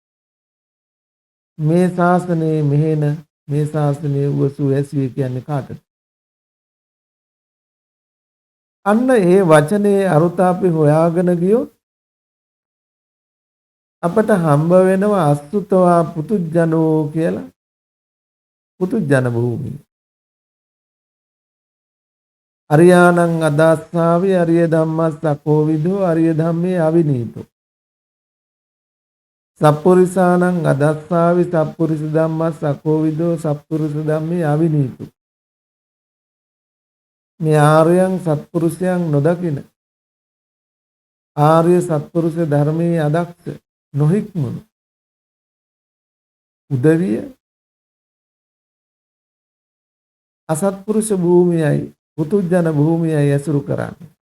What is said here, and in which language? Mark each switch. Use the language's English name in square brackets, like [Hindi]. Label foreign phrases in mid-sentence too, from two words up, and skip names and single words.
[Sinhala] මේ ශාසනයේ මෙහෙන, මේ ශාසනයේ උවසු ඇසිය කියන්නේ කාටද? අන්න ඒ වචනේ අරුත අපි හොයාගෙන ගියොත් අපට හම්බ වෙනවා [Pali] අසුතවා පුතුජනෝ [Sinhala] කියලා පුතුජන භූමිය. [Pali] අරියාණං අදාස්සාවේ අරිය ධම්මස් අකෝවිදෝ අරිය ධම්මේ අවිනීතෝ. සප්පුරිසාණං අදාස්සාවේ සප්පුරිස ධම්මස් අකෝවිදෝ සප්පුරිස ධම්මේ අවිනීතෝ. [Sinhala] මේ ආර්යයන් සත්පුරුෂයන් නොදකින ආර්ය සත්පුරුෂ ධර්මයේ අදක්ෂ නොහික්මුණු උදවිය අසත්පුරුෂ භූමියයි පුතුජන භූමියයි ඇසුරු කරන්නේ.